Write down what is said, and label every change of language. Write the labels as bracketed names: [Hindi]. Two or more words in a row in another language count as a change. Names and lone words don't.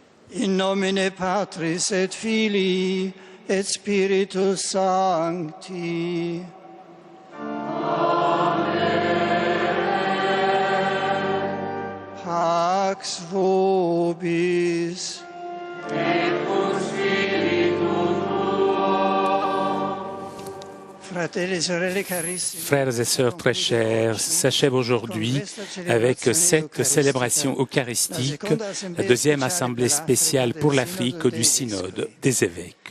[Latin] In nomine Patris et Filii et Spiritus Sancti. Pax vobis. [French] Frères et sœurs très chers, s'achève aujourd'hui avec cette célébration eucharistique, la deuxième assemblée spéciale pour l'Afrique du Synode des évêques.